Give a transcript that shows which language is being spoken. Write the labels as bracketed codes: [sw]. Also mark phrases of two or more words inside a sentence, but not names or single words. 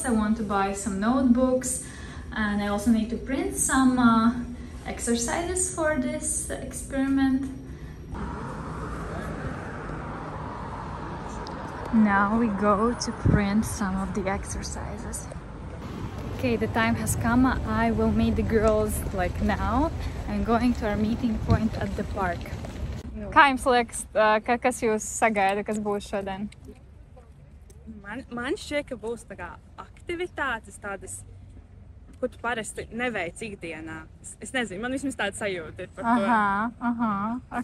[en] I want to buy some notebooks, and I also need to print some exercises for this experiment. Now we go to print some of the exercises. Okay, the time has come. I will meet the girls like now. I'm going to our meeting point at the park. [lv] Kā jums liekas, kas jūs sagaida, kas būs šodien? Man šķiet, ka būs tā kā aktivitātes tādas, ko tu parasti neveic ikdienā. Es nezinu, man vismaz tāda sajūta ir par to.